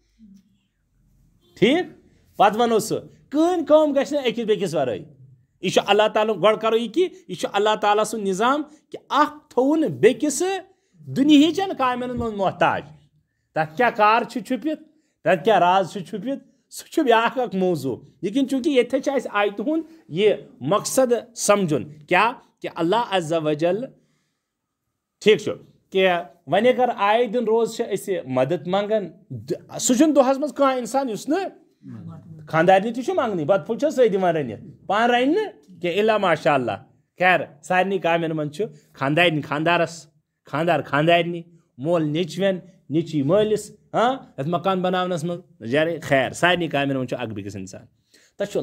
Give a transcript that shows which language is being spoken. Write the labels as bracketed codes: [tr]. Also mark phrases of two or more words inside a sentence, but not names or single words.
[ks] ٹھیک، پتہٕ ونو سُہ کٕہٕنۍ کٲم گژھِ نہٕ أکِس بیٚکِس ورٲے، یہ چھُ اللہ تعالیٰ گۄڈٕ کرو یہ کہ یہ چھُ اللہ تعالیٰ سُنٛد نظام کہ اکھ تھوٚوُن بیٚکِس دُنہِچن کامٮ۪ن منٛز محتاج، تتھ کیٛاہ کار چھُ چھُپِتھ، تتھ کیٛاہ راز چھُ چھُپِتھ سُہ چھُ بیٛاکھ اکھ موضوع، لیکن چوٗنکہ ییٚتھس چھُ اَسہِ آیتہِ ہُنٛد یہ مقصد سمجھُن کیٛاہ کہ [ar] اللہ عز و جل [ks] ٹھیک چھُ کہ وۄنۍ اگر آیے دِن روز چھِ أسۍ مدد منگان، سُہ چھُنہٕ دۄہس منٛز کانٛہہ انسان یُس نہٕ خاندارنہِ تہِ چھُ منگنٕے، بتہٕ پھوٚل چھا سۄے دِوان رٔنِتھ، پانہٕ رنہِ نہٕ کینٛہہ [ar] الا ماشاء اللہ، [ks] خیر سارنٕے کامٮ۪ن منٛز چھُ خاندارنہِ خاندارس، خاندار خاندارنہِ، مول نیچوین، نیچی مٲلِس، ہاں یتھ مکان بناونس منٛز جارے، خیر سارنٕے کامٮ۪ن منٛز چھُ اکھ بیٚکِس انسان، تتھ چھُ